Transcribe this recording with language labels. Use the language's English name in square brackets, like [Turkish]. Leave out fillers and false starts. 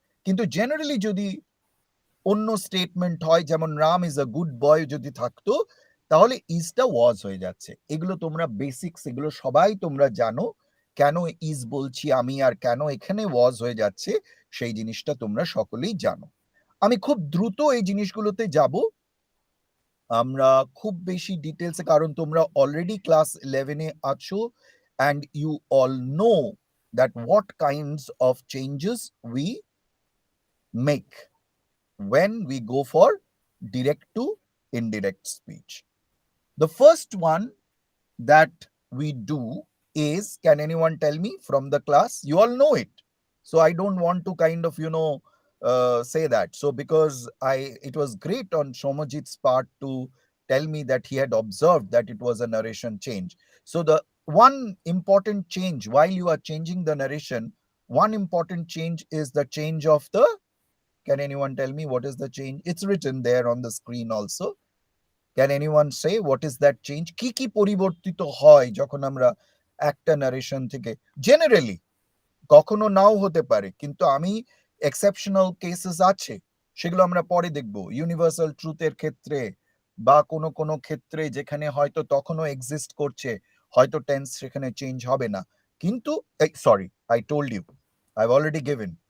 [Bangla] কিন্তু জেনারেলি যদি অন্য স্টেটমেন্ট হয়, যেমন [English] Ram is a good boy [Bangla] যদি থাকতো, তাহলে ইজটা ওয়াজ হয়ে যাচ্ছে। এগুলো তোমরা বেসিক্স, এগুলো সবাই তোমরা জানো, কেন ইজ বলছি আমি আর কেন এখানে ওয়াজ হয়ে যাচ্ছে, সেই জিনিসটা তোমরা সকলেই জানো। আমি খুব দ্রুত এই জিনিসগুলোতে যাব, আমরা খুব বেশি ডিটেলসে, কারণ তোমরা অলরেডি ক্লাস 11-এ আছো, [English] and you all know that what kinds of changes we make when we go for direct to indirect speech. The first one that we do is, can anyone tell me from the class? You all know it. So I don't want to kind of, say that. So because it was great on Shomajit's part to tell me that he had observed that it was a narration change. So the one important change while you are changing the narration, one important change is the change of the, can anyone tell me what is the change? It's written there on the screen also. Can anyone say what is that change? [Bangla] কি কি পরিবর্তিত হয় যখন আমরা একটা narration থেকে, generally কখনো নাও হতে পারে, কিন্তু আমি এক্সেপশনাল কেসেস আছে, সেগুলো আমরা পরে দেখব, ইউনিভার্সাল ট্রুথের ক্ষেত্রে বা কোনো কোনো ক্ষেত্রে যেখানে হয়তো তখনও এক্সিস্ট করছে, হয়তো টেন্স সেখানে চেঞ্জ হবে না, কিন্তু [English] Sorry, I told you, I have already given.